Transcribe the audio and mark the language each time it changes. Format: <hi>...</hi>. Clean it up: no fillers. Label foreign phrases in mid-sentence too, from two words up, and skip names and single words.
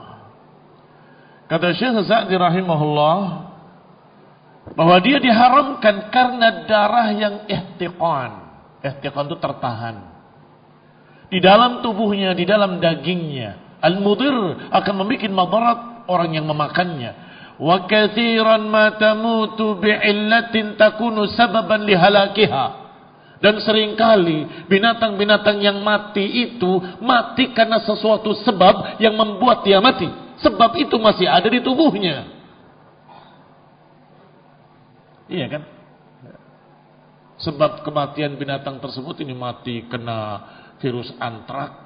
<id>Kata Syekh Sa'di rahimahullah, bahwa dia diharamkan karena darah yang ihtiqan. Ihtiqan itu tertahan di dalam tubuhnya, di dalam dagingnya. Al-mudir, akan membuat madarat orang yang memakannya.</id> <ar>وكثيرًا ما تموت بعلةٍ تكون سببًا لهلاكها.</ar> <id>Dan seringkali binatang-binatang yang mati itu mati karena sesuatu sebab yang membuat dia mati. Sebab itu masih ada di tubuhnya. Iya kan? Sebab kematian binatang tersebut ini mati kena virus antrak.</id>